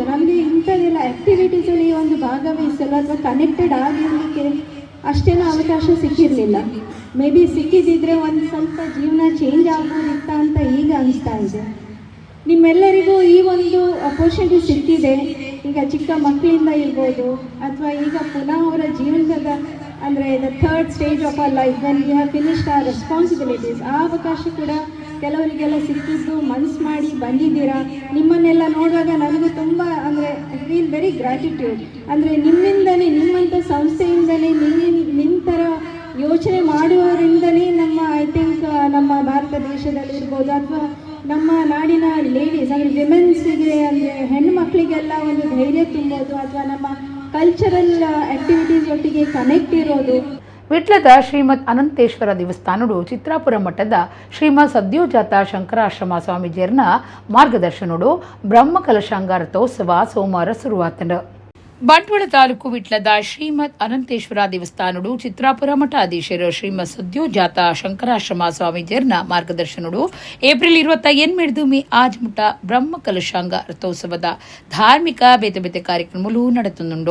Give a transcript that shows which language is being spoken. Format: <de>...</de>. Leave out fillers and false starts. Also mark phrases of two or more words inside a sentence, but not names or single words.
<kn>ನಮಗೆ ಇಂಥದ್ದೆಲ್ಲ ಆ್ಯಕ್ಟಿವಿಟೀಸಲ್ಲಿ ಒಂದು ಭಾಗವಹಿಸಲು ಅಥವಾ ಕನೆಕ್ಟೆಡ್ ಆಗಿರಲಿಕ್ಕೆ ಅಷ್ಟೇನೂ ಅವಕಾಶ ಸಿಕ್ಕಿರಲಿಲ್ಲ.</kn> <en>may be</en> <kn>ಸಿಕ್ಕಿದ್ದಿದ್ರೆ ಒಂದು ಸ್ವಲ್ಪ ಜೀವನ ಚೇಂಜ್ ಆಗ್ಬೋದಿತ್ತ ಅಂತ ಈಗ ಅನಿಸ್ತಾ ಇದೆ. ನಿಮ್ಮೆಲ್ಲರಿಗೂ ಈ ಒಂದು ಅಪರ್ಚುನಿಟಿ ಸಿಕ್ಕಿದೆ. ಈಗ ಚಿಕ್ಕ ಮಕ್ಕಳಿಂದ ಇರ್ಬೋದು ಅಥವಾ ಈಗ ಪುನಃ ಅವರ ಜೀವನದ ಅಂದರೆ</kn> <en>the third stage of our life when we have finished our responsibilities,</en> <kn>ಆ ಅವಕಾಶ ಕೂಡ ಕೆಲವರಿಗೆಲ್ಲ ಸಿಕ್ಕಿದ್ದು, ಮನಸ್ಸು ಮಾಡಿ ಬಂದಿದ್ದೀರಾ. ನಿಮ್ಮನ್ನೆಲ್ಲ ನೋಡುವಾಗ ನನಗೂ ತುಂಬ ಅಂದರೆ</kn> <en>I feel very gratitude.</en> <kn>ಅಂದರೆ ನಿಮ್ಮಿಂದಲೇ, ನಿಮ್ಮಂಥ ಸಂಸ್ಥೆಯಿಂದಲೇ, ನಿಮ್ಮ ಥರ ಯೋಚನೆ ಮಾಡುವವರಿಂದಲೇ ನಮ್ಮ</kn> <en>I think</en> <kn>ನಮ್ಮ ಭಾರತ ದೇಶದಲ್ಲಿ ಇರ್ಬೋದು ಅಥವಾ ನಮ್ಮ ನಾಡಿನ ಲೇಡೀಸ್ ಅಂದರೆ ವಿಮೆನ್ಸಿಗೆ ಅಂದರೆ ಹೆಣ್ಣುಮಕ್ಕಳಿಗೆಲ್ಲ ಒಂದು ಧೈರ್ಯ ತುಂಬೋದು ಅಥವಾ ನಮ್ಮ</kn> <en>cultural activities</en> <kn>ಒಟ್ಟಿಗೆ ಕನೆಕ್ಟ್ ಇರೋದು.</kn> <tcy>ವಿಟ್ಲದ ಶ್ರೀಮದ್ ಅನಂತೇಶ್ವರ ದೇವಸ್ಥಾನಡು ಚಿತ್ರಾಪುರ ಮಠದ ಶ್ರೀಮದ್ ಸದ್ಯೋಜಾತ ಶಂಕರಾಶ್ರಮ ಸ್ವಾಮೀಜಿಯರ್ನ ಮಾರ್ಗದರ್ಶನಡು ಬ್ರಹ್ಮ ಕಲಶಾಂಗ ರಥೋತ್ಸವ ಸೋಮವಾರ ಶುರುವಾತಂಡ. ಬಂಟ್ವಾಳ ತಾಲೂಕು ವಿಟ್ಲದ ಶ್ರೀಮದ್ ಅನಂತೇಶ್ವರ ದೇವಸ್ಥಾನಡು ಚಿತ್ರಾಪುರ ಮಠಾಧೀಶರು ಶ್ರೀಮದ್ ಸದ್ಯೋಜಾತ ಶಂಕರಾಶ್ರಮ ಸ್ವಾಮೀಜಿಯರ್ನ ಮಾರ್ಗದರ್ಶನಡು ಏಪ್ರಿಲ್ 28 ಮೇ ಆಜ್ ಮುಟ ಬ್ರಹ್ಮ ಕಲಶಾಂಗ ರಥೋತ್ಸವದ ಧಾರ್ಮಿಕ ಬೇತೆ ಬೇತೆ ಕಾರ್ಯಕ್ರಮಗಳು ನಡೆತುಂಡು.</tcy>